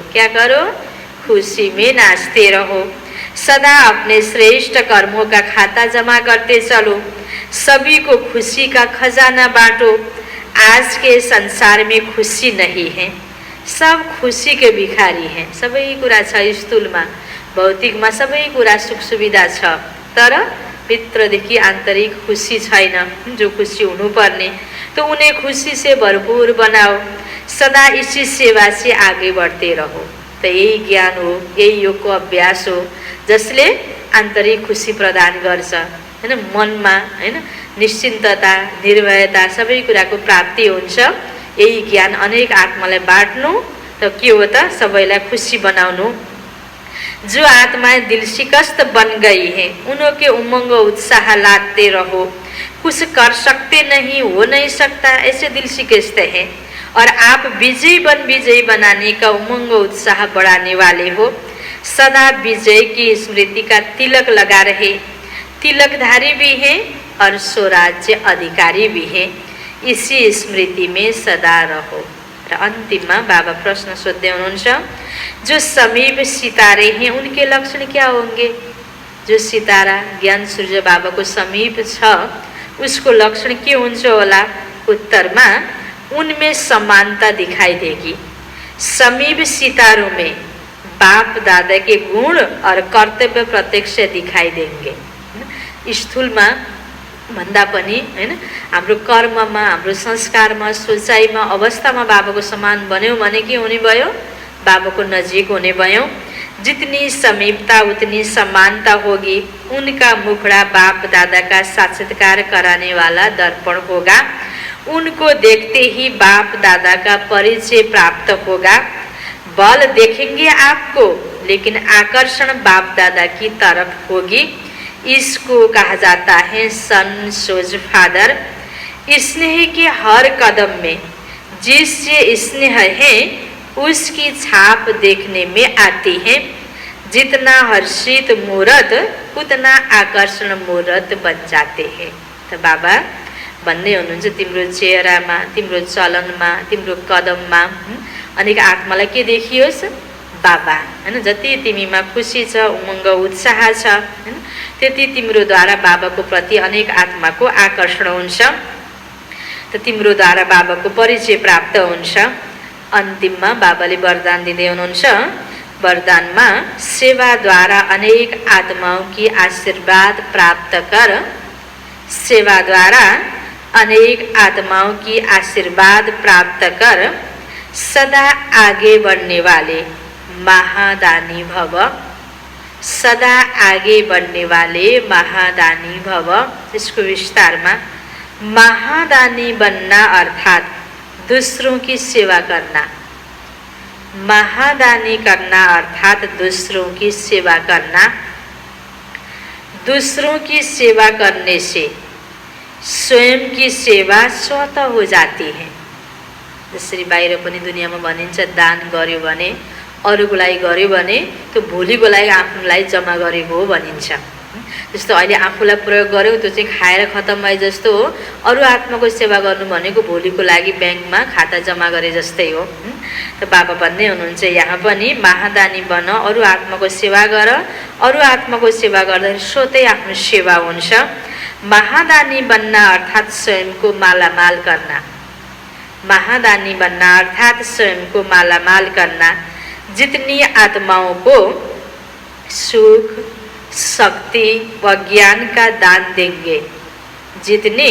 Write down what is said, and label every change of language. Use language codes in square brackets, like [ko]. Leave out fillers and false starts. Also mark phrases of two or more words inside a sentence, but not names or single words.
[hi] क्या करो? खुशी में नाचते रहो। सदा अपने श्रेष्ठ कर्मों का खाता जमा करते चलो। सभी को खुशी का खजाना बांटो। आज के संसार में खुशी नहीं है, सब खुशी के भिखारी हैं। [ne] सबै कुरा छ स्थूलमा, भौतिकमा सबै कुरा सुख सुविधा छ, तर भित्रदेखि आन्तरिक खुशी छैन, जो खुशी हुनुपर्ने। [hi] तो उन्हें खुशी से भरपूर बनाओ। सदा इसी सेवा से आगे बढ़ते रहो। [ne] तो यही ज्ञान हो, यही योग को अभ्यास हो, जसले आन्तरिक खुशी प्रदान गर्छ, हैन? मनमा, हैन, निश्चिन्तता, निर्भयता सबै कुराको प्राप्ति हुन्छ। यही ज्ञान अनेक आत्मालाई बाँड्नु, त के हो त? सबैलाई खुशी बनाउनु। [hi] जो आत्माएं दिल शिकस्त बन गई है उन्हों के उमंग उत्साह लाते रहो। कुछ कर सकते नहीं, हो नहीं सकता, ऐसे दिल शिकस्त है और आप विजयी बनाने का उमंग उत्साह बढ़ाने वाले हो। सदा विजय की स्मृति का तिलक लगा रहे। तिलकधारी भी है और स्वराज्य अधिकारी भी है। इसी स्मृति में सदा रहो। [ne] र अन्तिममा बाबा प्रश्न सोध्दै हुनुहुन्छ, [hi] जो समीप सितारे हैं उनके लक्षण क्या होंगे? [ne] जो सितारा ज्ञान सूर्य बाबा को समीप छ उसको लक्षण के हुन्छ होला? उत्तरमा, [hi] उनमें समानता दिखाई देगी। समीप सितारों में बाप दादा के गुण और कर्तव्य प्रत्यक्ष दिखाई देंगे। [ne] स्थूलमा भन्दा पनि हैन हाम्रो कर्ममा, हाम्रो संस्कारमा, सोचाइमा, अवस्थामा बाबाको समान बन्यौँ भने के हुने भयो? बाबा को नजीक होने भयौं। [hi] जितनी समीपता उतनी समानता होगी। उनका मुखड़ा बाप दादा का साक्षात्कार कराने वाला दर्पण होगा। उनको देखते ही बाप दादा का परिचय प्राप्त होगा। बल देखेंगे आपको, लेकिन आकर्षण बाप दादा की तरफ होगी। इसको कहा जाता है [en] son shows father. [hi] स्नेह के हर कदम में जिससे स्नेह है उसकी छाप देखने में आती है। जितना हर्षित मुहूर्त उतना आकर्षण मुहूर्त बन जाते हैं। [ne] तो बाबा भन्ने हुनुहुन्छ तिम्रो चेहरामा, तिम्रो चलनमा, तिम्रो कदममा अनेक आत्मालाई के देखियोस्? बाबा हैन। जति तिमीमा खुशी छ, उमङ्ग, उत्साह छ हैन, त्यति तिम्रोद्वारा बाबाको प्रति अनेक आत्माको आकर्षण हुन्छ। त तिम्रोद्वारा बाबाको परिचय प्राप्त हुन्छ। अन्तिममा बाबाले वरदान दिँदै हुनुहुन्छ। [hi] वरदानमा सेवा द्वारा अनेक आत्माओं की आशीर्वाद प्राप्त कर। सेवा द्वारा अनेक आत्माओं की आशीर्वाद प्राप्त कर सदा आगे बढ़ने वाले महादानी भव। सदा आगे बढ़ने वाले महादानी भव। इसको विस्तारमा महादानी बनना अर्थात दूसरों की सेवा करना। महादानी करना अर्थात दूसरों की सेवा करना। दूसरों की सेवा करने से स्वयं की सेवा स्वतः हो जाती है। [ne] जसरी बाहिर पनि दुनियाँमा भनिन्छ दान गर्यो भने, अरूको लागि गर्यो भने त्यो भोलिको लागि आफूलाई जम्मा गरेको हो भनिन्छ। जस्तो अहिले आफूलाई प्रयोग गर्यो त्यो चाहिँ खाएर खतम भए जस्तो हो। अरू आत्माको सेवा गर्नु भनेको भोलिको लागि ब्याङ्कमा खाता जम्मा गरे जस्तै हो। त बाबा भन्दै हुनुहुन्छ यहाँ पनि महादानी बन, अरू आत्माको सेवा गर। अरू आत्माको सेवा गर्दाखेरि स्वतै आफ्नो सेवा हुन्छ। [hi] महादानी बनना अर्थात स्वयं को मालामाल करना। महादानी बनना अर्थात स्वयं को मालामाल करना। जितनी आत्माओं को सुख, शक्ति व ज्ञान का दान देंगे, जितनी